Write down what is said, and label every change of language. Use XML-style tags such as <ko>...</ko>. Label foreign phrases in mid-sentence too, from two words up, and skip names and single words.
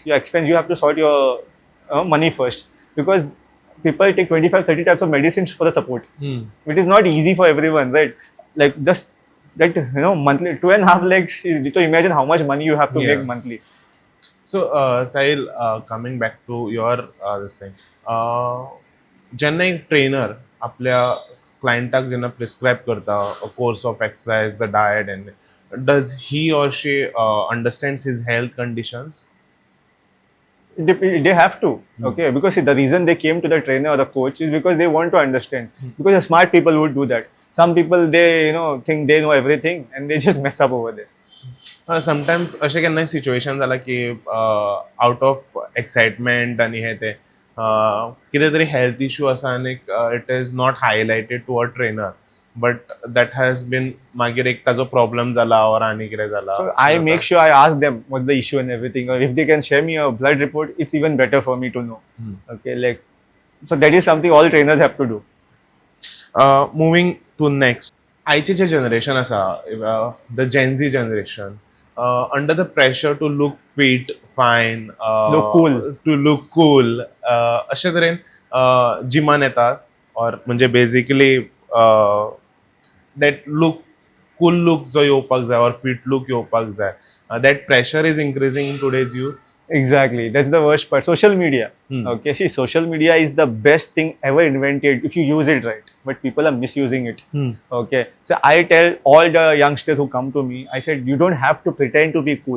<en>You have to sort your money first, because people take 25-30 types of medicines for the support. It is not easy for everyone, right? Like, just that, monthly 2.5 lakhs is, so imagine how much money you have to make monthly. So Sahil, coming back to your this thing,</en> <kok>ज्यांना एक ट्रेनर आपल्या क्लायंटाक जेन्ना प्रिस्क्राईब करता</kok> <en>a course of exercise, the diet, and does he or she understands his health conditions? They have to. Okay, because see, the reason they came to the trainer or the coach is because they want to understand. Because the smart people would do that. Some people, they think they know everything and they just mess up over there.</en> <kok>Sometimes अशें केन्नाय सिच्युएशन जाला की</kok> <en>out of excitement</en> <kok>आनी हे ते कितें तरी</kok> <en>health issue</en> <kok>आसा आनी</kok> <en>it is not highlighted to a trainer, but that has been</en> <kok>मागीर एक ताजो प्रॉब्लम जाला और आनी कितें जाला.</kok> <en>So I make sure I ask them what's the issue and everything, or if they can share me a blood report, it's even better for me to know. Okay, like, so that is something all trainers have to do. Moving to next,</en> <kok>आयचे जे जनरेशन आसा,</kok> <en>the Gen Z generation, under the pressure to look fit, fine, to look cool,</en> <kok>अशे तरेन जिमान येतात, और म्हणजे बेसिकली</kok> <en>that look, cool look</en> <kok>जो येवपाक जाय और</kok> <en>fit look</en> <kok>येवपाक जाय,</kok> <en>that pressure is increasing in today's youth. Exactly, that's the worst part. Social media. Okay, see, social media is the best thing ever invented if you use it right, but people are misusing it. Okay, so I tell all the youngsters who come to me, I said, you don't have to pretend to be cool.</en>